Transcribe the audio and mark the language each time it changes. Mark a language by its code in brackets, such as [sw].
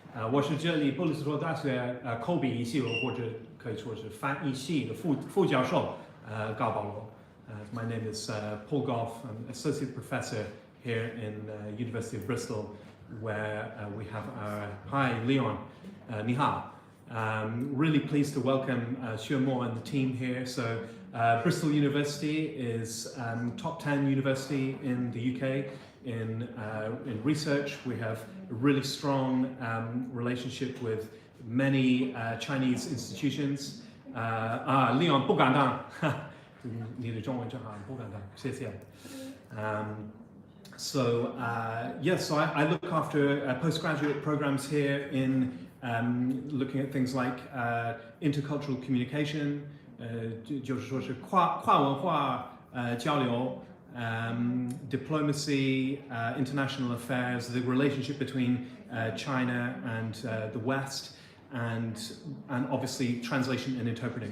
[zh] 我是这里布里斯托大学口笔译系或者可以说是翻译系的副教授高保罗。 [en] My name is Paul Goff. I'm associate professor here in University of Bristol, where we have our hi Leon. [zh] 你好. [en] Really pleased to welcome Xuemo and the team here. So Bristol University is top 10 university in the UK in research. We have a really strong relationship with many Chinese institutions. [zh] Leon 不敢当，你的中文真好，不敢当，谢谢。 [en] So I look after postgraduate programs here in looking at things like intercultural communication, [zh] 就是说是跨文化交流, [en] diplomacy, international affairs, the relationship between China and the West, and obviously translation and interpreting.